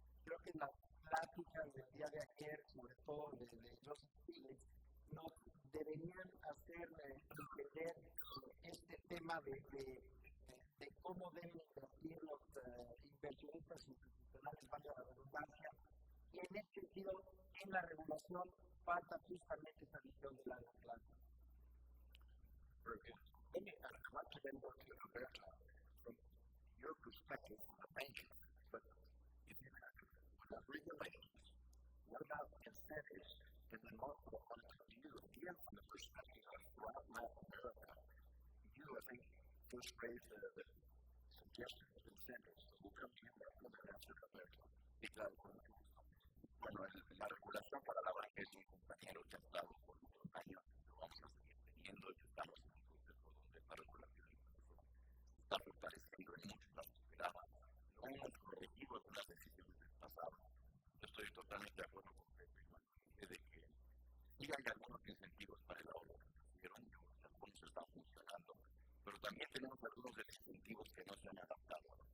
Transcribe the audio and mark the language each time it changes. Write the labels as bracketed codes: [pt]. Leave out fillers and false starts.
[es] Creo que las pláticas del día de ayer, sobre todo de Joseph Stiglitz, nos deberían hacer entender este tema de cómo deben invertir los inversionistas institucionales, vaya la redundancia, y en este sentido, en la regulación falta justamente esa visión de largo plazo. [en] Very good. I'd like to then go to Roberta. From your perspective, thank you. But if you have regulations, what about incentives? And then also, you from the perspective of throughout Latin America, you, I think, first raised the suggestion of incentives. So we'll come to you for the answer, Roberta. [es] Bueno, la regulación para la banca es un compañero que ha estado por muchos años, lo vamos a seguir teniendo y estamos en un contexto donde la regulación está fortaleciendo en muchos de los que esperaba. Lo hemos corregido algunas decisiones del pasado. Yo estoy totalmente de acuerdo con Pepe de que sí hay algunos incentivos para el ahorro financiero, algunos están funcionando, pero también tenemos algunos de los incentivos que no se han adaptado.